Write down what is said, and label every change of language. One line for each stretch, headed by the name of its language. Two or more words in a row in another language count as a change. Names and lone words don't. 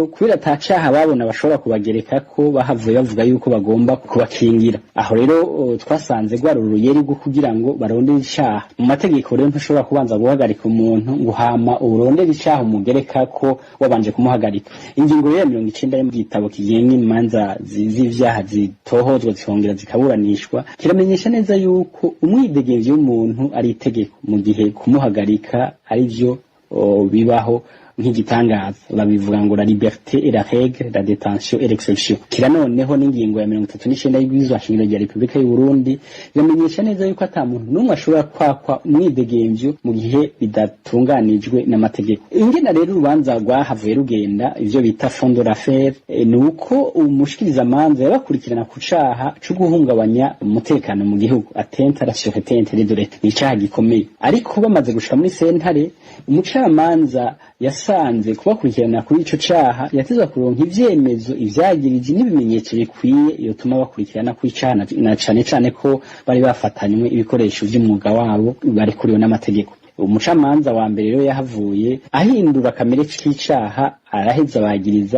Rundi: kubera atacaha babona bashobora kubagereka ko bahavuye bavuga yuko bagomba kubakingira aho rero twasanze rwaruruyeri rwo kugira ngo barondere icaha mu mategeko rero ntushobora kubanza guhagarika umuntu ngo hama urondere icaha umugereka ko wabanje kumuhagarika ingingo ya 90 mu gitabo kigenga imanza z'ivyaha zitohozwa zikongera zikaburanishwa kiramenyesha neza yuko umwidegemvyo w'umuntu ari itegeko mu gihe kumuhagarika ari byo bibaho nk'igitangaza babivuga ngo
French: la liberté et la règle la détention et l'exception
Rundi: kira noneho n'ingingo ya 39 y'ibwizwa nshingiro rya Republika y'u Burundi yamenyesha neza yuko ata muntu numwe ashobora kwakwa umwidegemvyo mu gihe bidatunganijwe n'amategeko ingena rero urubanza rwahavuye rugenda ivyo bita
French: fond de l'affaire
Rundi: nuko umushikiriza manza yabakurikirana ku caha cyo guhungabanya umutekano mu gihugu
French: atteinte à la sûreté intérieure de l'État
Rundi: icaha gikomeye ariko bamaze gushika muri sentare umucamanza yasanze kubakurikirana kuri ico caha yatezwa kuronka ivyemezo ivyagirije n'ibimenyetso bikwiye iyo tuma bakurikirana kuri caha na cane ko bari bafatanywe ibikoresho vy'umwuga wabo barekuriwe n'amategeko umucamanza wa mbere rero yahavuye ahindura kamere k'icaha araheza bagiriza